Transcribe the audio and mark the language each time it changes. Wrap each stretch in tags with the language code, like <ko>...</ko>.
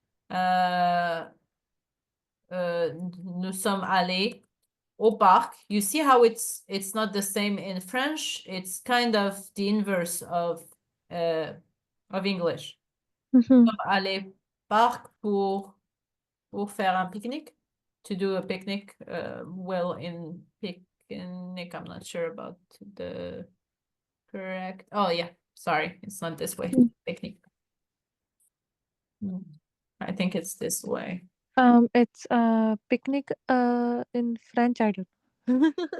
<fr>Uh, nous sommes allés au parc.</fr> <en>You see how it's not the same in French. It's kind of the inverse of English.</en> <fr>Nous Mhm. sommes allés parc pour faire un pique-nique,</fr> <en>to do a picnic. Well, in picnic, I'm not sure about the correct. Oh yeah, sorry, it's not this way. Mhm. Picnic. I think it's this way. It's picnic in French. I don't.</en>